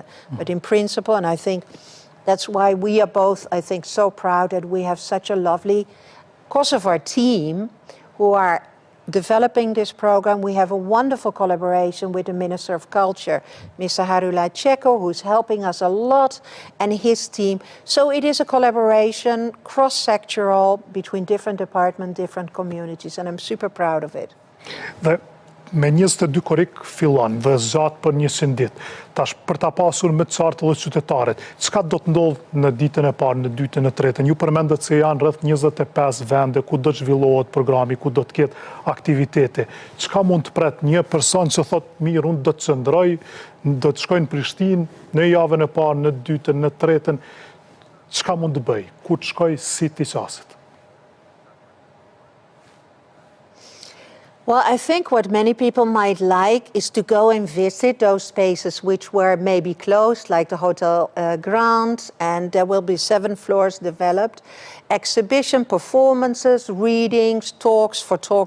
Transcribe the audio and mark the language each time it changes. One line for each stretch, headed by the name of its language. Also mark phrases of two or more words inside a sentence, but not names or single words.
English: But in principle, and I think that's why we are both, I think, so proud that we have such a lovely Kosovar team who are developing this program. We have a wonderful collaboration with the Minister of Culture, Mr. Harula Cheko, who's helping us a lot, and his team. So it is a collaboration, cross-sectoral, between different departments, different communities, and I'm super proud of it.
Albanian: Me 22 korik fillon dhe zgjat për 100 ditë. Tash për ta pasur më të qartë edhe qytetarët, çka do të ndodhë në ditën e parë, në dytën e tretën? Ju përmendet se janë rreth 25 vende ku do të zhvillohet programi, ku do të ketë aktivitete. Çka mund të pret një person që thotë, mirë, unë do të qëndroj, do të shkoj në Prishtinë në javën e parë, në dytën, në tretën, çka mund të bëj? Ku të shkoj, si t'i qaset?
English: Well, I think what many people might like is to go and visit those spaces which were maybe closed, like the Hotel Grand, and there will be 7 floors developed. Exhibition, performances, readings, talks, photography.